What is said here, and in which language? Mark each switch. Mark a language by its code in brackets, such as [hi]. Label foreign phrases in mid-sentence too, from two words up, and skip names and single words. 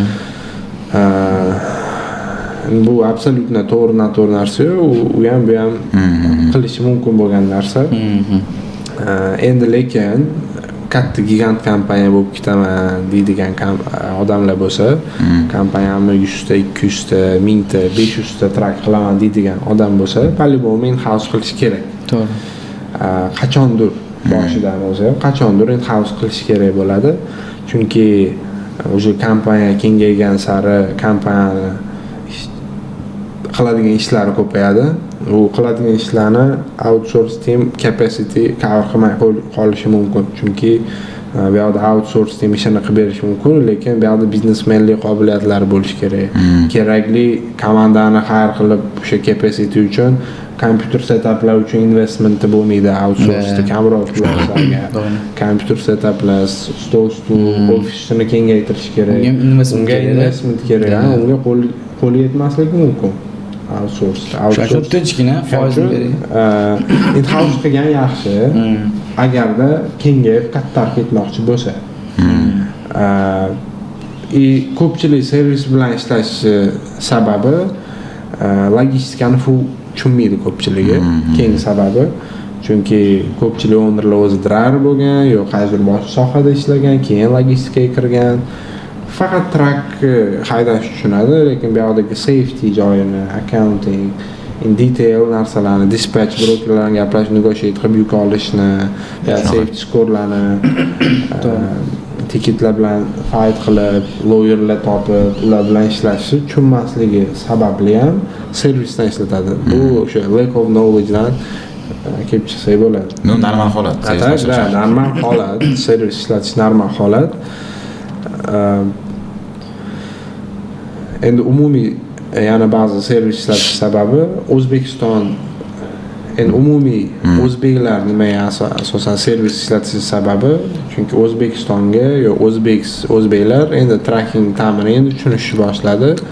[uz] Bu absolutno to'g'ri narsa, u ham bu ham qilishi mumkin bo'lgan narsa. Endi lekin katta gigant kompaniya bo'lib ketaman deydigan odamlar bo'lsa, kompaniyamni 100 ta, 200 ta, 1000 ta, 500 ta trak qilaman deydigan odam bo'lsa, по-любому in-house qilish kerak. To'g'ri. Qachondir boshidan o'zi qachondir in-house qilish kerak bo'ladi. Chunki o'sha kompaniya kengaygan sari kompaniyani qiladigan ishlari ko'payadi. U qiladigan ishlarni [en] outsource team capacity cover [uz] qilmay qolishi mumkin. Chunki bu yerda [en] outsource team [uz] ishini qilib berish mumkin, lekin bu yerda biznesmenlik qobiliyatlari bo'lishi kerak. Kerakli komandani hire qilib o'sha capacity uchun kompyuter setuplar uchun investmenti bo'lmaydi outsource'da kamroq pullarga. Kompyuter setuplar, stul, ofisini kengaytirish kerak. Unga investment kerak, unga qo'l yetmasligi mumkin. Outsource tinchgina foizini bering. In-house qilgan yaxshi. Agarda kengayib qattar ketmoqchi bo'lsa. Ko'pchilik servis bilan ishlash sababi logistikani tushunmaydi ko'pchiligi. Keng sababi chunki ko'pchilik ownerlar o'zi driver bo'lgan, yo'q qaysidir boshqa sohada ishlagan, keyin logistikaga kirgan. Faqat trak haydash tushunadi, lekin bu yoqdagi safety joyini, accounting, [en] in detail [uz] narsalarni, [en] dispatch brokerlarni [uz] gaplash, negotiate qilib yuk olishni, [en] safety scorelarni, [uz] tiketlar bilan fight qilib, lawyerlar topib, ular bilan ishlashni tushunmasligi sababli ham servisdan ishlatadi. Bu o'sha [en] lack of knowledgedan [uz] kelib chiqsa bo'ladi. Normal holat. Normal holat, servis ishlatish normal holat. Endi umumiy yana ba'zi servis ishlatish sababi O'zbekiston, endi umumiy o'zbeklar nimaga asosan servis ishlatish sababi, chunki O'zbekistonga yo o'zbeklar endi tracking ta'mini endi tushunishni boshladi.